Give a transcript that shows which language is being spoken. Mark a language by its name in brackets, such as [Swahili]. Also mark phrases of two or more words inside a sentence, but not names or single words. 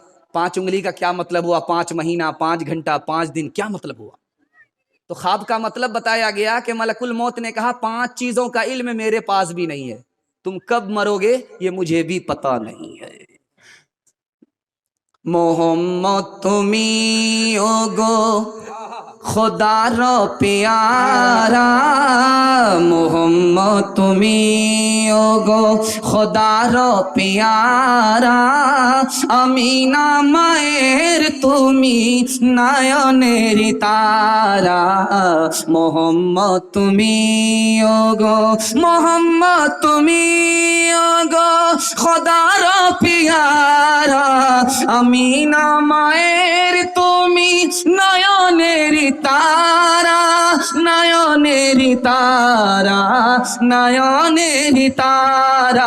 [Urdu] 5 انگلی کا کیا مطلب ہوا؟ 5 مہینہ، 5 گھنٹہ، 5 دن، کیا مطلب ہوا؟ تو خواب کا مطلب بتایا گیا کہ ملک الموت نے کہا 5 چیزوں کا علم میرے پاس بھی نہیں ہے، تم کب مرو گے یہ مجھے بھی پتا نہیں ہے. [Bangla] মোহাম্মদ তুমি ওগো খোদার পিয়ারা, মোহাম্মদ তুমি ওগো খোদার পিয়ারা, আমিনা মায়ের তুমি নয়নের তারা, মোহাম্মদ তুমি ওগো, মোহাম্মদ তুমি ওগো খোদার পিয়ারা, আমিনা মায়ের তুমি নয়নের তারা, নয়নের তারা, নয়নের তারা.